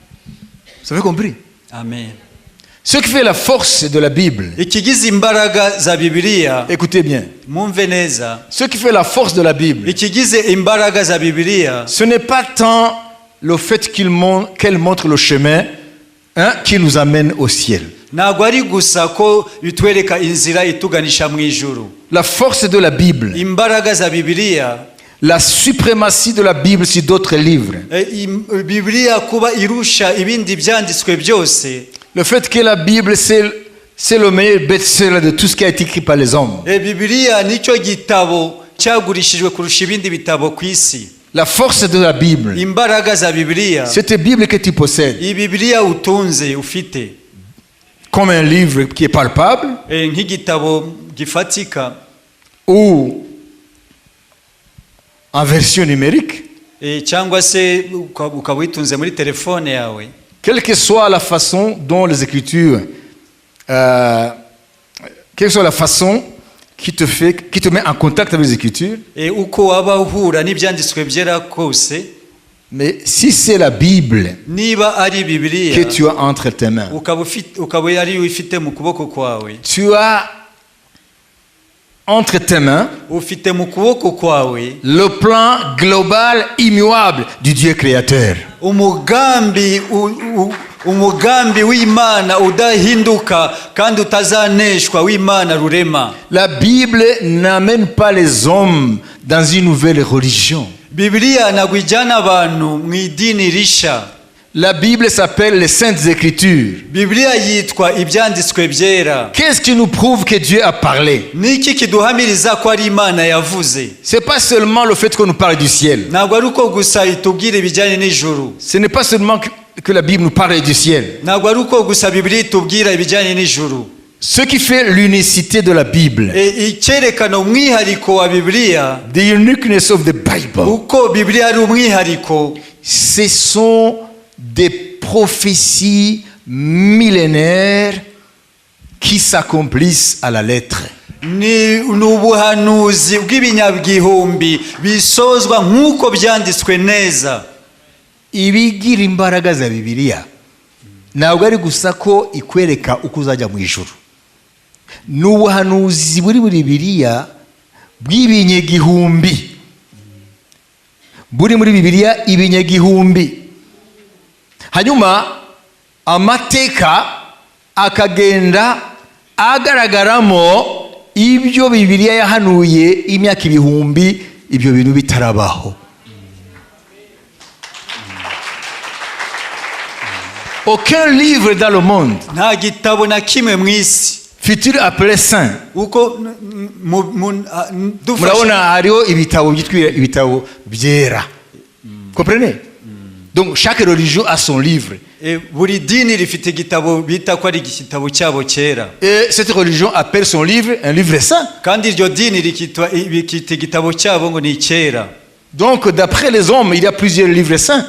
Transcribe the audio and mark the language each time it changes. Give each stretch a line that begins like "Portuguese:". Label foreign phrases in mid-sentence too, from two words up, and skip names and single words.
French: Vous avez compris? Amen. Ce qui fait la force de la Bible,
Kinyarwanda: Ikigize imbaraga za Bibiliya,
French: écoutez bien,
Kinyarwanda: mwumve neza,
French: ce qui fait la force de la Bible,
Kinyarwanda: ikigize imbaraga za Bibiliya,
French: ce n'est pas tant le fait qu'elle montre le chemin qui nous amène au ciel.
Kinyarwanda: ntabwo ari gusa ko bitwereka inzira ituganisha mu ijuru.
French: La force de la Bible,
Kinyarwanda: Imbaraga za Bibiliya,
French: la suprématie de la Bible sur d'autres livres,
Kinyarwanda: Bibiliya kuba irusha ibindi byanditswe byose,
French: le fait que la Bible c'est le meilleur best-seller de tout ce qui a été écrit par les hommes.
Kinyarwanda: Bibiliya nicyo gitabo cyagurishijwe kurusha ibindi bitabo ku isi.
French: La force de la Bible,
Kinyarwanda: Imbaraga za Bibiliya,
French: cette Bible que tu possèdes,
Kinyarwanda: iyi Bibiliya utunze ufite,
French: comme un livre qui est palpable,
Kinyarwanda: nk'igitabo gifatika,
French: ou en version numérique,
Kinyarwanda: cyangwa se ukaba uyitunze muri telefone yawe.
French: quelle que soit la façon dont les Écritures, quelle que soit la façon qui te met en contact avec les Écritures,
Kinyarwanda: Uko waba uhura n'ibyanditswe byera kose,
French: mais si c'est la Bible
Kinyarwanda: niba ari Bibiliya
French: que tu as entre tes mains,
Kinyarwanda: ukaba ari uyifite mu kuboko kwawe,
French: tu as entre tes mains
Kinyarwanda: ufite mu kuboko kwawe
French: le plan global immuable du Dieu créateur.
Kinyarwanda: umugambi w'Imana udahinduka kandi utazaneshwa w'Imana rurema.
French: La Bible n'amène pas les hommes dans une nouvelle religion.
Kinyarwanda: Bibiliya ntabwo ijyana abantu mu idini risha.
French: La Bible s'appelle les Saintes Écritures.
Kinyarwanda: Bibiliya yitwa ibyanditswe byera.
French: Qu'est-ce qui nous prouve que Dieu a parlé?
Kinyarwanda: Niki kiduhamiriza ko ari Imana yavuze?
French: C'est pas seulement le fait qu'on nous parle du ciel.
Kinyarwanda: Ntabwo ari uko gusa itubwira ibijyanye n'ijuru.
French: Ce n'est pas seulement que la Bible nous parle du ciel.
Kinyarwanda: Ntabwo ari uko gusa Bibiliya itubwira ibijyanye n'ijuru.
French: Ce qui fait l'unicité de la Bible,
Kinyarwanda: icyerekana umwihariko wa Bibiliya,
English: the uniqueness of the Bible,
Kinyarwanda: uko Bibiliya ari umwihariko,
French: ce sont des prophéties millénaires qui s'accomplissent à la lettre.
Kinyarwanda: ni ubuhanuzi bw'ibinyabwihumbi bisozwa nk'uko byanditswe neza. Ibigira imbaraga za Bibiliya ntabwo ari gusa ko ikwereka uko uzajya mu ijuru. Ni ubuhanuzi buri muri Bibiliya bw'ibinyagihumbi, buri muri Bibiliya ibinyagihumbi, hanyuma amateka akagenda agaragaramo ibyo Bibiliya yahanuye imyaka ibihumbi ibyo bintu bitarabaho.
French: Aucun livre dans le monde
Kinyarwanda: nta gitabo na kimwe mu isi
French: fut-il appelé saint.
Kinyarwanda: uko dufashe Murabona hariho ibitabo byitwa ibitabo byera.
French: Comprenez? Donc chaque religion a son livre.
Kinyarwanda: buri dini rifite igitabo bita ko ari igitabo cyabo cyera,
French: Et cette religion appelle son livre un livre saint.
Kinyarwanda: kandi iryo dini rikita igitabo cyabo ngo ni cyera.
French: Donc d'après les hommes, il y a plusieurs livres saints.